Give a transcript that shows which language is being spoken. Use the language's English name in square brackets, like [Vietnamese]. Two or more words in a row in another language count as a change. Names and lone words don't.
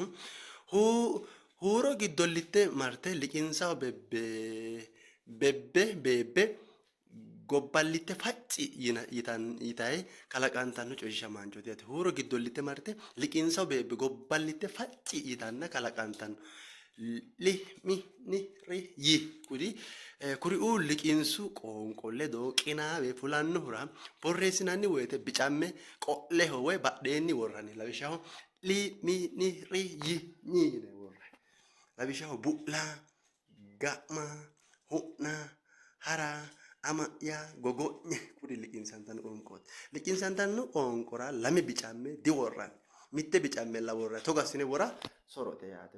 [Sidamo] Huuro giddollitte marte liqinsaho beebbe gobballitte facci yitaye kalaqantanno coyichishamaanchooti yaate. Huuro giddollitte marte liqinsaho beebbe gobballitte facci yitanna kalaqantanno. Li mi ni ri yi kuriuu liqinsu qoonqo ledo qinaawe fulannohura borreessinanni woyite bicamme qo'leho woy badheenni worranni. Lawishshaho li mi ni ri yi ni yine worranni. Lawishshaho bu'la, ga'ma, hu'na, hara, ama'ya, gogo'nye kuri liqinsantanno qoonqooti. Liqinsantanno qoonqora lame bicamme diworranni. Mitte bicammella worranni. Togo assine wora sorote yaate.